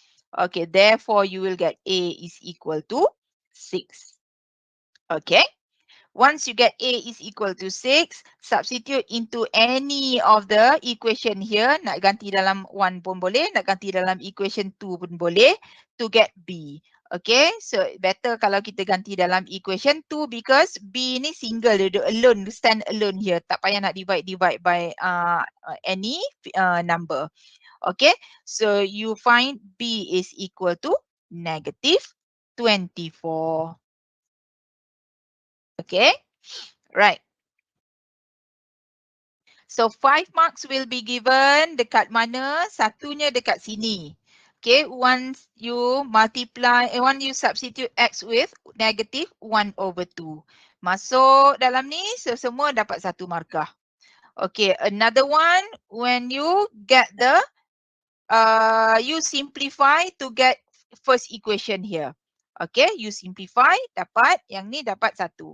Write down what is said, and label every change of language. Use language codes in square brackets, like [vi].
[en] Okay, therefore you will get A is equal to 6. Okay. Once you get A is equal to 6, substitute into any of the equation here. [ms] Nak ganti dalam 1 pun boleh, nak ganti dalam equation 2 pun boleh [en] to get B. Okay, so better [ms] kalau kita ganti dalam [en] equation 2 because B ni single, dia alone, stand alone here. [ms] Tak payah nak [en] divide by any number. Okay, so you find B is equal to negative 24. Okay, right. So 5 marks will be given [ms] dekat mana? Satunya dekat sini. [en] Okay, once you multiply, once you substitute X with negative 1 over 2. [ms] Masuk dalam ni, so semua dapat 1 markah. [en] Okay, another one, when you get the, you simplify to get first equation here. [ms] Okay, [en] you simplify, [ms] dapat yang ni dapat 1.